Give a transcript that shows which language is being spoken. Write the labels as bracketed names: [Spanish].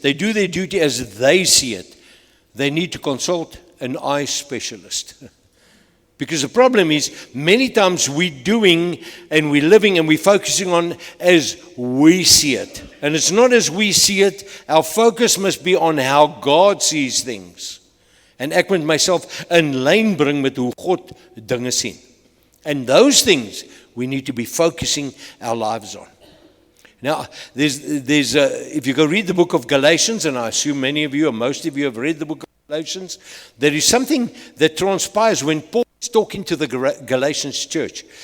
[English] They do their duty as they see it. They need to consult an eye specialist. Because the problem is, many times we're doing and we're living and we're focusing on as we see it. And it's not as we see it. Our focus must be on how God sees things. [Afrikaans] And ek moet myself in lyn bring met hoe God dinge sien. [English] And those things we need to be focusing our lives on. Now, there's if you go read the book of Galatians, and I assume many of you or most of you have read the book of Galatians, there is something that transpires when Paul is talking to the Galatians church.